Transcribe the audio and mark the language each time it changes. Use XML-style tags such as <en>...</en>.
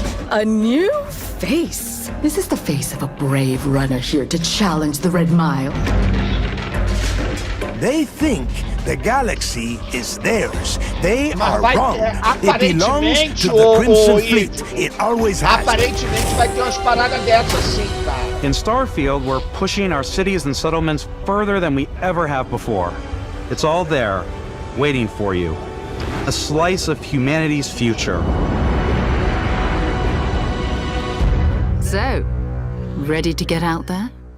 <en>A new face. This is the face of a brave runner here to challenge the Red Mile. They think the galaxy is theirs. They are wrong. It belongs to the Crimson Fleet. It always has.</en> <pt>Aparentemente vai ter umas paradas dessas sim, cara.</pt> <en>In Starfield, we're pushing our cities and settlements further than we ever have before. It's all there, waiting for you. A slice of humanity's future. So, ready to get out there?</en>